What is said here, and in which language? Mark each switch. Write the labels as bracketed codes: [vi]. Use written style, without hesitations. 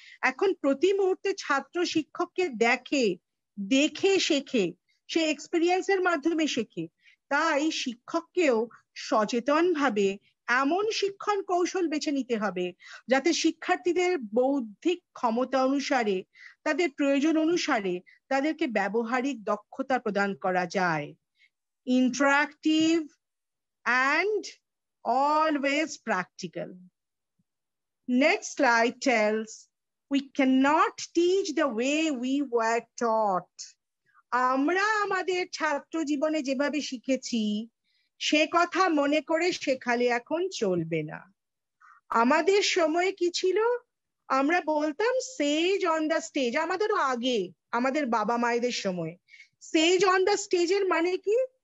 [bn] এখন প্রতি মুহূর্তে ছাত্র শিক্ষককে দেখে শেখে, সে এক্সপিরিয়েন্সের মাধ্যমে শেখে। তাই শিক্ষককেও সচেতনভাবে এমন শিক্ষণ কৌশল বেছে নিতে হবে যাতে শিক্ষার্থীদের বৌদ্ধিক ক্ষমতা অনুসারে, তাদের প্রয়োজন অনুসারে তাদেরকে ব্যবহারিক দক্ষতা প্রদান করা যায়। [en] Interactive and always practical. Next slide tells we cannot teach the way we were taught. [bn] আমরা আমাদের ছাত্র জীবনে যেভাবে শিখেছি সে কথা মনে করে শেখালে এখন চলবে না। আমাদের সময় কি ছিল? আমরা বলতাম [en] Sage on the stage. [bn] আমাদেরও আগে, আমাদের বাবা মায়েদের সময় সেজ অন দ্য স্টেজের মানে কি?